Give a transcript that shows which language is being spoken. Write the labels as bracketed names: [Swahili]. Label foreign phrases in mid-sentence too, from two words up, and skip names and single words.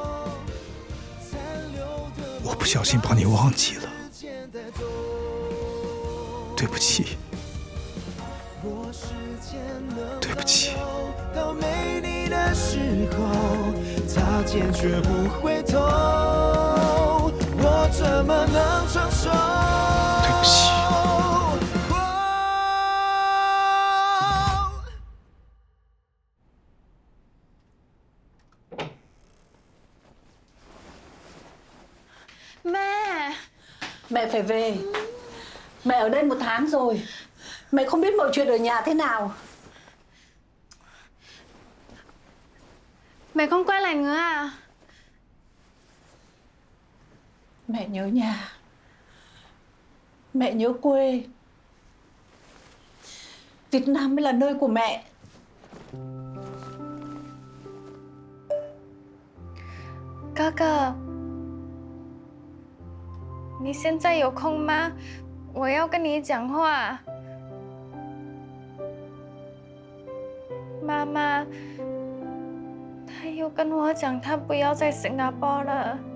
[Chinese] 我不小心把你忘记了，对不起，对不起。到没你的时候，擦肩却不回头，我怎么能承受？对不起。 [Vietnamese] Mẹ phải về. Mẹ ở đây 1 tháng rồi. Mẹ không biết mọi chuyện ở nhà thế nào. Mẹ không quay lại nữa à? Mẹ nhớ nhà. Mẹ nhớ quê. Việt Nam mới là nơi của mẹ. [Chinese] 哥哥，你现在有空吗？我要跟你讲话。妈妈，她又跟我讲，她不要在新加坡了。